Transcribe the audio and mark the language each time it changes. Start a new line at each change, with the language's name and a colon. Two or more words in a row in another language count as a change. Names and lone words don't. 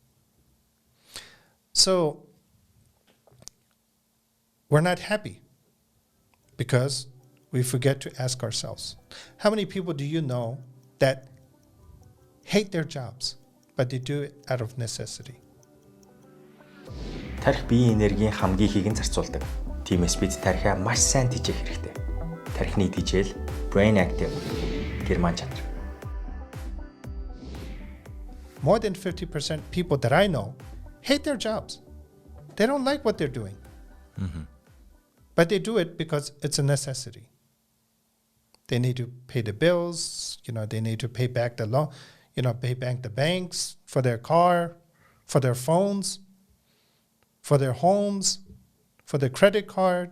English: So, we're not happy because we forget to ask ourselves, how many people do you know that hate their jobs, but they do it out of necessity.
Mongolian: Тарих биеийн энергийн хамгийн ихийг нь зарцуулдаг. Тиймээс бид тарихаа маш сайн тэжээх хэрэгтэй. Тархины тэжээл
English: brain active
Mongolian: герман чанар.
English: More than 50% people that I know hate their jobs. They don't like what they're doing. But they do it because it's a necessity. They need to pay the bills, they need to pay back the loan, pay back the banks for their car, for their phones, for their homes, for their credit card.